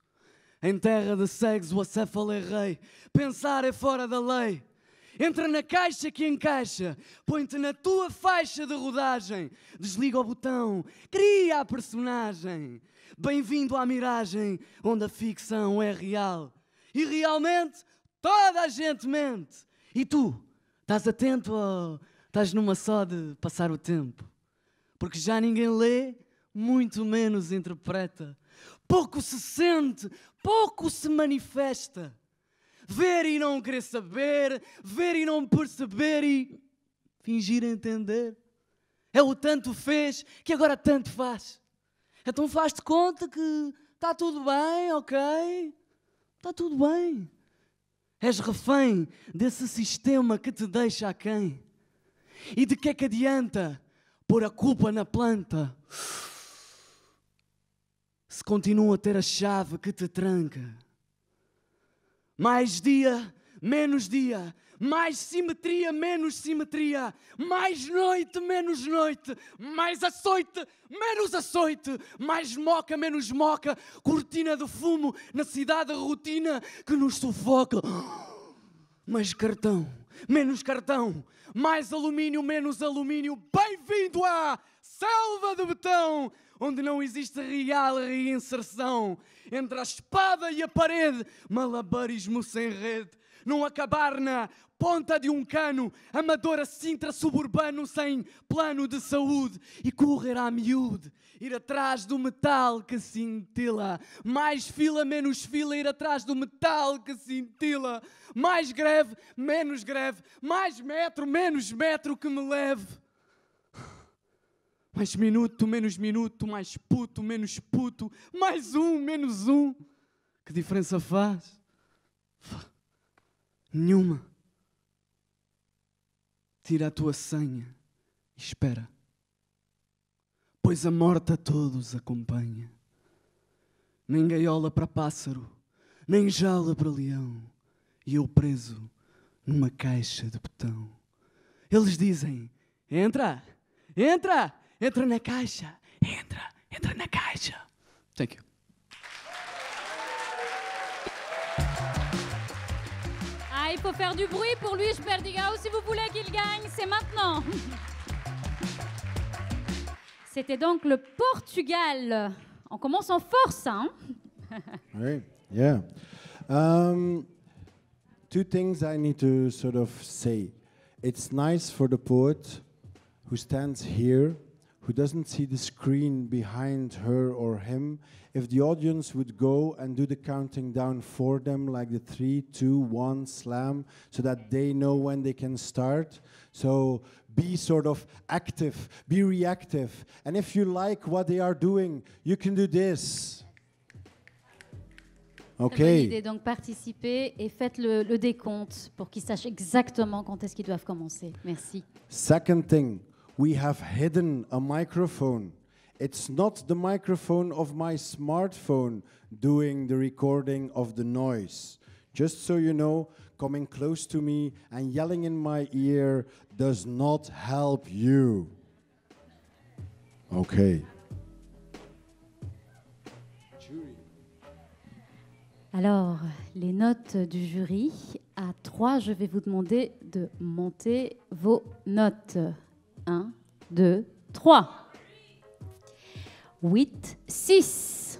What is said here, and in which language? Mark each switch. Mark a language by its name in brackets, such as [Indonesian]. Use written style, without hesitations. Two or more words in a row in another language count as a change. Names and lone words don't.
[Portuguese] Em terra de cegos o acéfalo é rei, pensar é fora da lei. Entra na caixa que encaixa, põe-te na tua faixa de rodagem. Desliga o botão, cria a personagem. Bem-vindo à miragem, onde a ficção é real. E realmente toda a gente mente. E tu, estás atento ou estás numa só de passar o tempo? Porque já ninguém lê, muito menos interpreta. Pouco se sente, pouco se manifesta. Ver e não querer saber, ver e não perceber e fingir entender. É o tanto fez que agora tanto faz. Então faz-te conta que está tudo bem, ok? Está tudo bem. És refém desse sistema que te deixa aquém. E de que é que adianta pôr a culpa na planta se continua a ter a chave que te tranca? Mais dia menos dia. Mais simetria, menos simetria. Mais noite, menos noite. Mais açoite, menos açoite. Mais moca, menos moca. Cortina de fumo na cidade rotina que nos sufoca. Mais cartão, menos cartão. Mais alumínio, menos alumínio. Bem-vindo à selva de betão, onde não existe real reinserção. Entre a espada e a parede, malabarismo sem rede. Não acabar na ponta de um cano, amadora Sintra suburbano sem plano de saúde e correr à miúde, ir atrás do metal que cintila. Mais fila, menos fila, ir atrás do metal que cintila. Mais greve, menos greve, mais metro, menos metro que me leve. Mais minuto, mais puto, menos puto, mais um, menos um. Que diferença faz? Nenhuma. Tira a tua senha e espera, pois a morte a todos acompanha. Nem gaiola para pássaro, nem jaula para leão, e eu preso numa caixa de betão. Eles dizem, entra, entra, entra na caixa, entra, entra na caixa. [English] Thank you. [French] Ah, il faut faire du bruit pour Luís Perdigão. Si vous voulez qu'il gagne, c'est maintenant. C'était donc le Portugal. On commence en force, hein? [English] Right. Yeah. Two things I need to sort of say. It's nice for the poet who stands here, who doesn't see the screen behind her or him, if the audience would go and do the counting down for them, like the 3, 2, 1 slam, so that they know when they can start. So be sort of active, be reactive. And if you like what they are doing, you can do this. [French] Très bonne idée, donc participez et faites le décompte pour qu'ils sachent exactement quand est-ce qu'ils doivent commencer. Merci. [English] Second thing, we have hidden a microphone. It's not the microphone of my smartphone doing the recording of the noise. Just so you know, coming close to me and yelling in my ear does not help you. Okay. [French] Alors, les notes du jury. À 3, je vais vous demander de monter vos notes. 1, 2, 3. 8, 6.